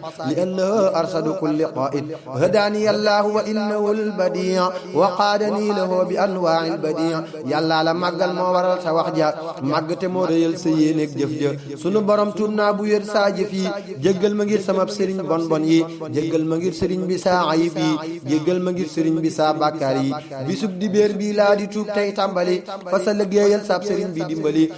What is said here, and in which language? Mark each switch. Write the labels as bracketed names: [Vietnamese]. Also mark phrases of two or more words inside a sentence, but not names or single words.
[Arabic] لأنه أرشد كل قائد. هداني الله وإنه البديع، وقادني له بأنواع البديع. [Wolof] Yàlla la màggal moo waral sa wax ja, màgg te moo rëyal sa yéene ak jëf ja. Sunu Borom, tuub naa bu wér saa jëf yi, jéggal ma ngir sama sëriñ bon bon yi, jéggal ma ngir sëriñ bi saa ayib yi, jéggal ma ngir sëriñ bi saa bàkkaar yi. Bisub dibéer bi laa di tuub tey tàmbali, fa sa liggéeyal sab sëriñ bi dimbali.